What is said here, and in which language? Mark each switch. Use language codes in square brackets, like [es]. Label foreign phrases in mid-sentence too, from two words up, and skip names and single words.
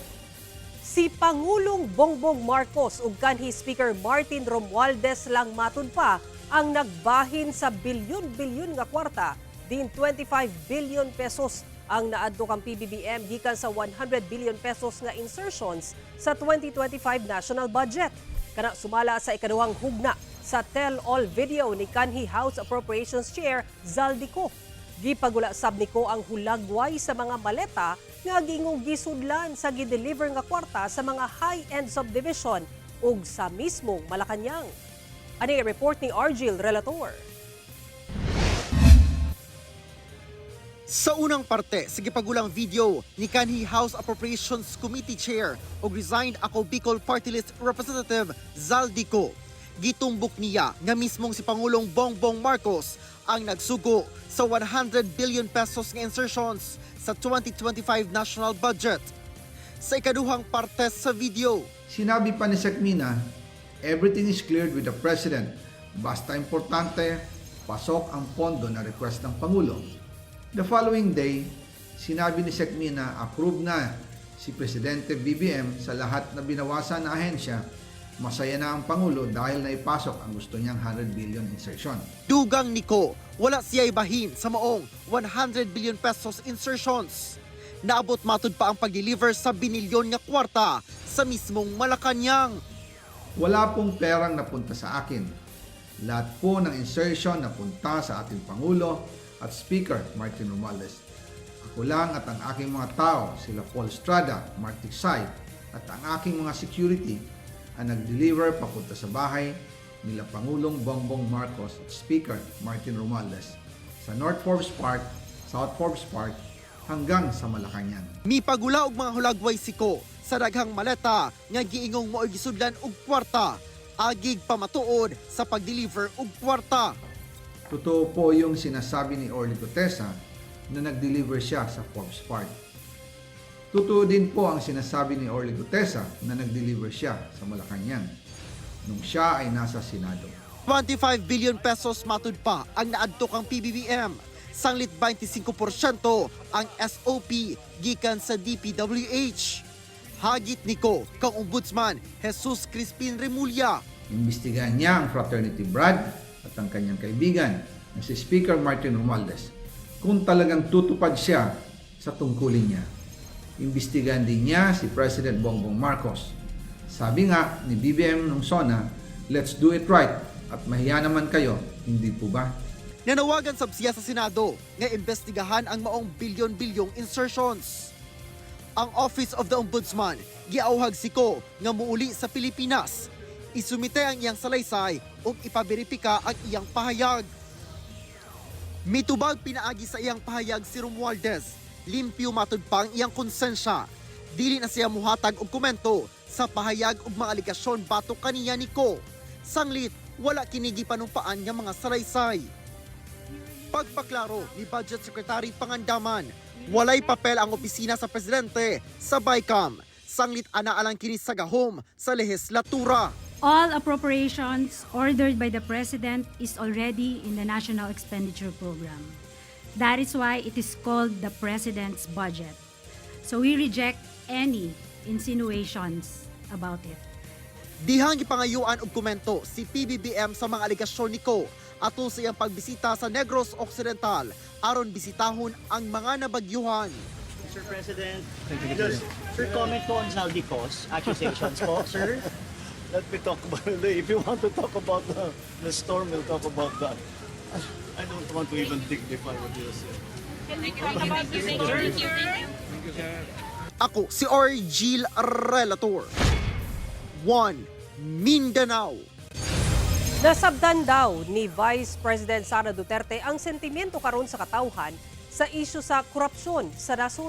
[ceb] Si Pangulong Bongbong Marcos ug kanhi Speaker Martin Romualdez lang matud pa ang nagbahin sa bilyon-bilyon nga kwarta din 25 [en] billion pesos [ceb] ang naadto kang PBBM gikan sa 100 [en] billion pesos [ceb] nga insertions sa 2025 [en] national budget. [ceb] Kana sumala sa ikaduhang hugna sa tell-all video ni kanhi House Appropriations Chair Zaldico. Gipagula sab niko ang hulagway sa mga maleta nga gingong gisudlan sa gideliver nga kwarta sa mga [en] high-end subdivision [ceb] ug sa mismong Malacañang. Ani report ni Argil Relator. Sa unang parte, sa gipagulang video ni kanhi House Appropriations Committee Chair ug resigned ako Bicol Party List Representative Zaldico, gitumbok niya nga mismong si Pangulong Bongbong Marcos ang nagsugo sa 100 [en] billion pesos [ceb] nga insertions sa 2025 [en] national budget. [ceb] Sa ikaduhang parte sa video, [tl] sinabi pa ni Sekmina, [en] everything is cleared with the President. [tl] Basta importante, pasok ang pondo na request ng Pangulo. [en] The following day, [tl] sinabi ni Sekmina, approve na si Presidente BBM sa lahat na binawasan na ahensya. Masaya na ang Pangulo dahil naipasok ang gusto niyang 100 [en] billion insertion. [ceb] dugang niko, wala siya ibahin sa maong 100 [en] billion pesos insertions. [ceb] Naabot matud pa ang pag-deliver sa binilyon nga kwarta sa mismong Malacañang. [tl] Wala pong perang napunta sa akin. Lahat po ng insertion napunta sa ating Pangulo at Speaker Martin Romualdez. Ako lang at ang aking mga tao, sila Paul Estrada, Mark Tiksay, at ang aking mga security ang nag-deliver papunta sa bahay nila Pangulong Bongbong Marcos at Speaker Martin Romualdez sa North Forbes Park, South Forbes Park, hanggang sa Malacañang. [ceb] Mi pagula og mga hulagway siko sa daghang maleta nga giingong mo'y gisudlan og kwarta, agig pamatuod sa pag-deliver og kwarta. [tl] Totoo po yung sinasabi ni Orly Gutesa na nag-deliver siya sa Forbes Park. Totoo din po ang sinasabi ni Orly Gutesa na nag-deliver siya sa Malacañang nung siya ay nasa Senado. [ceb] 25 [en] billion pesos [ceb] matud pa ang naadto kang PBBM. Sanglit 25% ang SOP gikan sa DPWH. Hagit niko kang Ombudsman Jesus Crispin Remulla. [tl] Imbestigahan niya ang fraternity Brad at ang kanyang kaibigan na si Speaker Martin Romualdez kung talagang tutupad siya sa tungkulin niya. Imbestigahan din niya si President Bongbong Marcos. Sabi nga ni BBM nung SONA, [en] let's do it right [tl] at mahiya naman kayo, hindi po ba? [ceb] Nanawagan sab siya sa Senado nga imbestigahan ang maong bilyon-bilyong insertions. Ang Office of the Ombudsman giauhag siko nga muuli sa Pilipinas. Isumite ang iyang salaysay ug ipaberipika ang iyang pahayag. Mitubag pinaagi sa iyang pahayag si Romualdez. Limpyo matud pa ang iyang konsensya. Dili na siya muhatag og komento sa pahayag ug mga aligasyon batok kaniya niko. Sanglit, wala kinigi panumpaan nga mga salaysay. Pagpaklaro ni Budget Secretary Pangandaman, walay papel ang opisina sa presidente sa BICAM. Sanglit anaalang kini sa gahom sa lehislatura. [en] All appropriations ordered by the President is already in the National Expenditure Program. That is why it is called the President's Budget. So we reject any insinuations about it. [ceb] Dihang gipangayuan og komento si PBBM sa mga aligasyon ni Ko ato sa iyang pagbisita sa Negros Occidental aron bisitahon ang mga nabagyuhan. [en] Mr. President, just sir, comment po on Zaldicos accusations po, sir. Let me talk about it. If you want to talk about the storm, we'll talk about that. I don't want to even dignify what you said. [ceb] Ako si Orgil Relator. 1 Mindanao. Nasabdan daw ni Vice President Sara Duterte ang sentimiento karon sa katawhan sa isyu sa korupsyon sa nasod.